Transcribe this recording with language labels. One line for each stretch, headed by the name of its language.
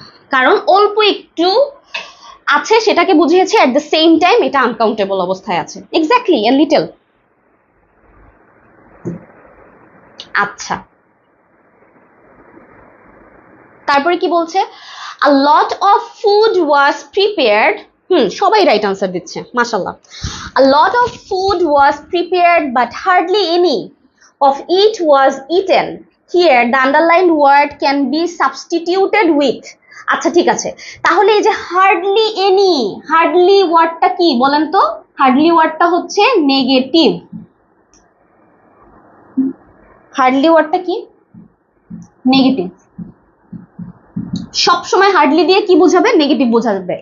Bangla: কারণ অল্প একটু আছে সেটাকে বুঝিয়েছে, এট দ্য সেম টাইম এটা আনকাউন্টেবল অবস্থায় আছে। Exactly, a little. আচ্ছা, তারপরে কি বলছে,
English: a lot of food was prepared,
Bangla: সবাই রাইট আনসার দিচ্ছে মাশাআল্লাহ।
English: a lot of food was prepared but hardly any of it was eaten. Here the underlined word can be substituted with,
Bangla: আচ্ছা ঠিক আছে, তাহলে এই যে হার্ডলি এনি, হার্ডলি ওয়ার্ডটা কি বলেন তো? হার্ডলি ওয়ার্ডটা হচ্ছে নেগেটিভ। হার্ডলি ওয়ার্ডটা কি? নেগেটিভ। সব সময় হার্ডলি দিয়ে কি বোঝাবে? নেগেটিভ বোঝাবে।